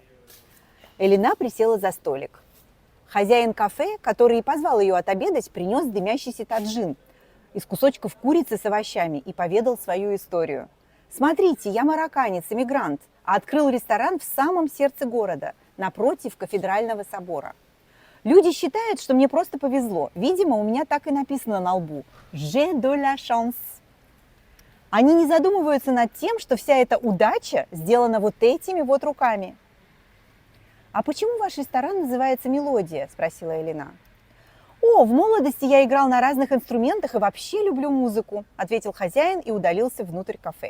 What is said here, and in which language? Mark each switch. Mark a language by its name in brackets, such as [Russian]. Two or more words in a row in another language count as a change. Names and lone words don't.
[Russian] Элина присела за столик. Хозяин кафе, который и позвал ее отобедать, принес дымящийся таджин из кусочков курицы с овощами и поведал свою историю. «Смотрите, я марокканец, эмигрант, а открыл ресторан в самом сердце города, напротив кафедрального собора. Люди считают, что мне просто повезло. Видимо, у меня так и написано на лбу [French] «J'ai de la chance». [Russian] Они не задумываются над тем, что вся эта удача сделана вот этими вот руками. «А почему ваш ресторан называется «Мелодия»?» – спросила Элина. «О, «О, в молодости я играл на разных инструментах и вообще люблю музыку», ответил хозяин и удалился внутрь кафе.